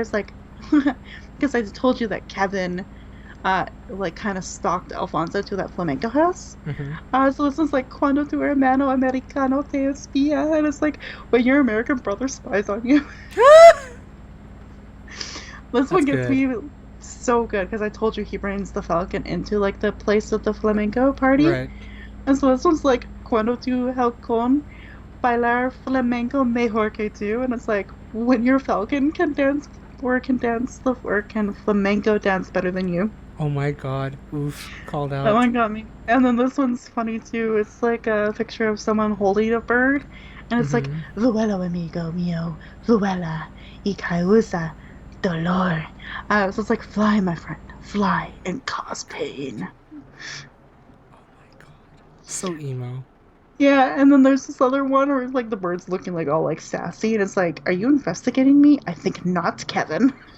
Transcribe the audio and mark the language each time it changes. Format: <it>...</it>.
<en>It's like, because I told you that Kevin, like, kind of stalked Alfonso to that flamenco house. So this one's like,</en> <es>cuando tu hermano americano te espía,</es> <en>and it's like, when your American brother spies on you. This That's one gets good. me so good because I told you he brings the falcon into like the place with the flamenco party. Right. And so this one's like,</en> <es>cuando tu halcón bailar flamenco mejor que tú.</es> <en>And it's like, when your falcon can dance or can flamenco dance better than you. Oh my god. Oof. Called That out. one got me. And then this one's funny too. It's like a picture of someone holding a bird. And it's like, Mm-hmm.</en> <es>vuelo amigo mío, vuela y causa dolor.</es> <en>So it's like, fly, my friend, fly and cause pain. Oh my god. So emo. Yeah, and then there's this other one where it's like the bird's looking like all like sassy, and it's like, are you investigating me? I think not, Kevin.</en>